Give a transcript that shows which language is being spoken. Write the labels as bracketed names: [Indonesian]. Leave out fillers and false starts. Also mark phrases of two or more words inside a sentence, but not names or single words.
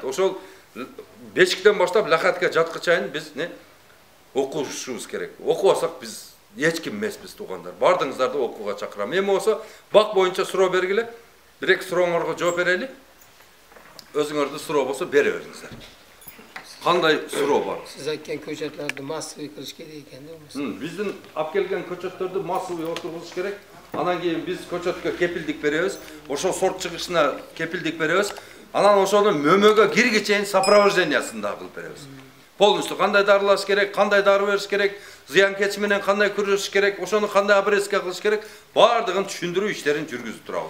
[Kyrgyz] Ошол бешиктен баштап лахатка жаткы чейин биз окушубуз керек. Окубасак биз эч ким эмеспиз, туугандар. Бардыгыңыздарды окууга чакырам. Эми болсо бак боюнча суроо бергиле. 1-2 сурооңорго жооп берели. Өзүңөрдүн суроо болсо бере бериңиздер. Кандай суроо бар? [Uzbek] Siz aytgan ko'chatlarni massiviy qilish kerak ekanda. [Kyrgyz] Биздин алып келген көчөттөрдү массовый отургузуш керек. Анан кийин биз көчөткө кепилдик беребиз. Ошо сорт чыгышына кепилдик беребиз. Анан ошону мөмөгө кирге чейин сопровождениясын да кылып беребиз. Полностью кандай дарылаш керек, кандай дары бериш керек, зыянкеч менен кандай күрөшүш керек, ошону кандай обрезка кылыш керек, бардыгын түшүндүрүү иштерин жүргүзүп турабыз.